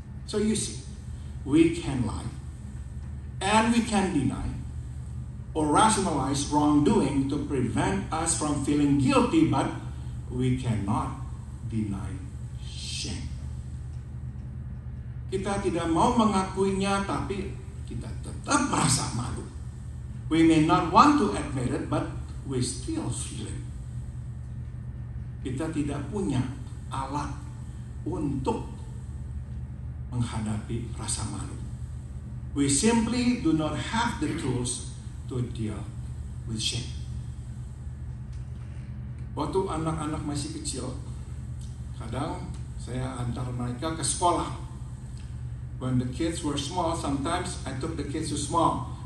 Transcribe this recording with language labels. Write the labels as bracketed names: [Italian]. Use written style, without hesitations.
[English] So you see, we can lie, and we can deny, or rationalize wrongdoing to prevent us from feeling guilty, but we cannot deny shame. [Indonesian] Kita tidak mau mengakuinya, tapi kita tetap merasa malu. [English] We may not want to admit it, but we still feel it. [Indonesian] Kita tidak punya alat untuk menghadapi rasa malu. [English] We simply do not have the tools to deal with shame. [Indonesian] Waktu anak-anak masih kecil, kadang saya antar mereka ke sekolah. [English] When the kids were small, sometimes I took the kids to school.